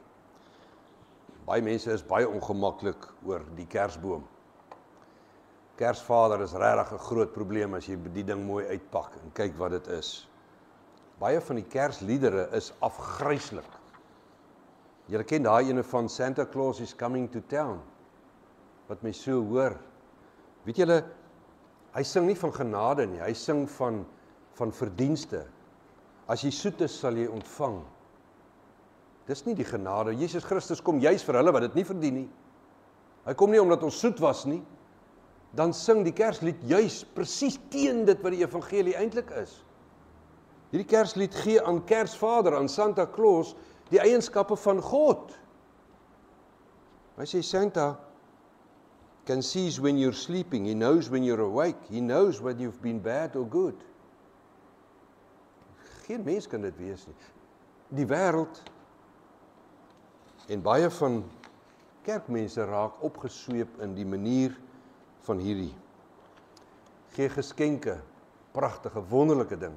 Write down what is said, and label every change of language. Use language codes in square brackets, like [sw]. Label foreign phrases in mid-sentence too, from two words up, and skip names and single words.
[af] Baie mense is baie ongemaklik oor die Kersboom. Kersvader is regtig 'n groot probleem as jy die ding mooi uitpak en kyk wat dit is. Baie van die Kersliedere is afgryslik. Julle ken daai ene van Santa Claus is coming to town, wat my so hoor. Weet julle, hy sing nie van genade nie, hy sing van verdienste. As jy soet is, sal jy ontvang. Dis nie die genade. Jesus Christus kom juis vir hulle wat dit nie verdien nie. Hy kom nie omdat ons soet was nie. Dan sing die Kerslied juis presies teen dit wat die evangelie eintlik is. Hierdie Kerslied gee aan Kersvader, aan Santa Claus, die eienskappe van God. Hy sê, [en] Santa can seize when you're sleeping, he knows when you're awake, he knows whether you've been bad or good. [af] Geen mens kan dit wees nie. Die wêreld en baie van kerkmense raak opgesweep in die manier van hierdie. Gee geskenke, pragtige, wonderlike ding.